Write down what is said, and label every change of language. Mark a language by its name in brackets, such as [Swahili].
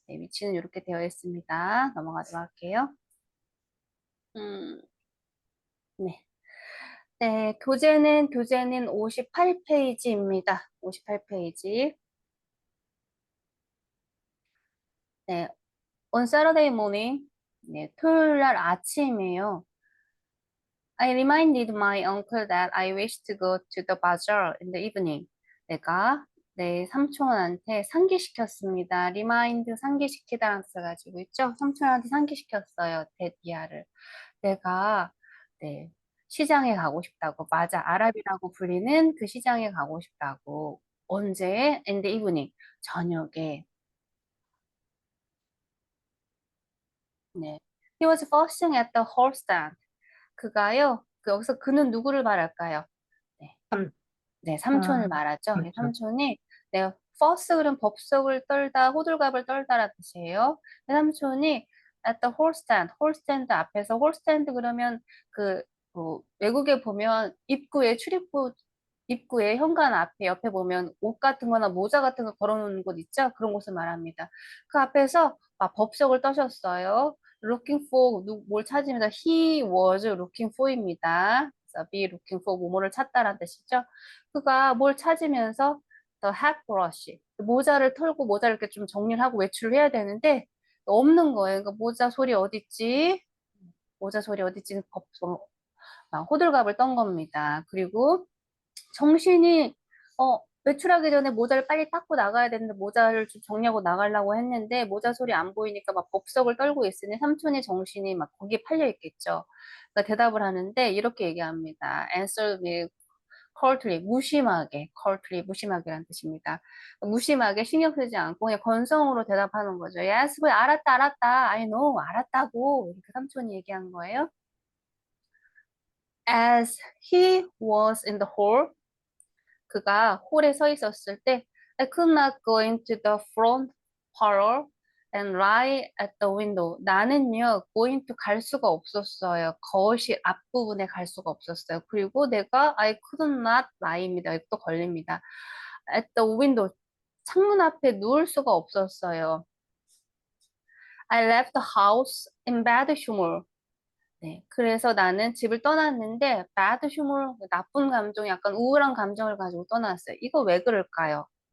[Korean] 네, 위치는 이렇게 되어 있습니다. 넘어가도록 할게요. 음, 네. 네, 교재는 58페이지입니다. 58페이지. [English] 네, on Saturday morning. [Korean] 네, 토요일 날 아침이에요. [English] I reminded my uncle that I wish to go to the bazaar in the evening. [Korean] 내가 내 삼촌한테 상기시켰습니다. remind 상기시키다라는 뜻을 가지고 있죠. 삼촌한테 상기시켰어요. 데디아를. 내가 네, 시장에 가고 싶다고. 맞아. 아랍이라고 불리는 그 시장에 가고 싶다고. 언제? [English] In the evening. [Korean] 저녁에. 네. [English] He was fussing at the horse stand. [Korean] 그가요. 여기서 그는 누구를 말할까요? 네. 삼, 네, 아, 삼촌을 말하죠. 네, 그렇죠. 삼촌이 네, first 그럼 법석을 떨다, 호들갑을 떨다라는 뜻이에요. 네, 삼촌이 [English] at the horse stand, [Korean] horse stand 앞에서 horse stand 그러면 그 외국에 보면 입구에 출입구 입구에 현관 앞에 옆에 보면 옷 같은 거나 모자 같은 거 걸어놓는 곳 있죠? 그런 곳을 말합니다. 그 앞에서 막 법석을 떠셨어요. looking for 뭘 찾으면서 [English] he was looking for [Korean] 입니다. 그래서 be looking for 뭐뭐를 찾다라는 뜻이죠. 그가 뭘 찾으면서 [English] the hat brush [Korean] 모자를 털고 모자를 이렇게 좀 정리를 하고 외출을 해야 되는데 없는 거예요. 그러니까 모자 소리 어딨지? 모자 소리 어딨지? 막 호들갑을 떤 겁니다. 그리고 정신이 외출하기 전에 모자를 빨리 닦고 나가야 되는데 모자를 좀 정리하고 나가려고 했는데 모자 소리 안 보이니까 막 법석을 떨고 있으니 삼촌의 정신이 막 거기에 팔려 있겠죠. 그러니까 대답을 하는데 이렇게 얘기합니다. [English] Answer me coldly, 무심하게, coldly, 무심하게라는 뜻입니다. [Korean] 무심하게 신경 쓰지 않고 그냥 건성으로 대답하는 거죠. Yes, 왜 알았다, 알았다, [English] I know, [Korean] 알았다고 이렇게 삼촌이 얘기한 거예요. [English] As he was in the hall, [Korean] 그가 홀에 서 있었을 때 [English] I could not go into the front parlor and lie at the window. [Korean] 나는요, go into 갈 수가 없었어요. 거실 앞부분에 갈 수가 없었어요. 그리고 내가 [English] I could not lie [Korean] 입니다. 또 걸립니다. [English] At the window. [Korean] 창문 앞에 누울 수가 없었어요. [English] I left the house in bad humor. [Korean] 네, 그래서 나는 집을 떠났는데 bad humor, 나쁜 감정, 약간 우울한 감정을 가지고 떠났어요. 이거 왜 그럴까요?